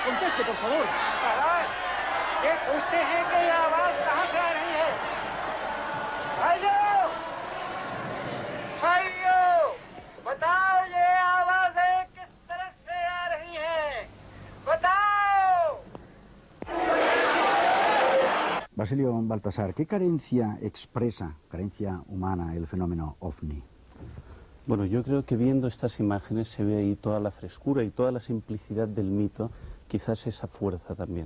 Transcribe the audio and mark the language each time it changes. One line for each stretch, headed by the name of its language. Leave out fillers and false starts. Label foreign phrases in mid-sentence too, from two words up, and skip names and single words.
Spanish: Conteste, por favor.
Hindi: पूछते हैं कि ये आवाज कहाँ से आ रही है? भाइयों, भाइयों, बताओ ये आवाजें किस तरफ से आ रही हैं? बताओ.
Spanish: Basilio Baltasar, ¿qué carencia expresa, carencia humana, el fenómeno OVNI? Bueno, yo creo que viendo estas imágenes se ve ahí toda la frescura y toda la simplicidad del mito, quizás esa fuerza también.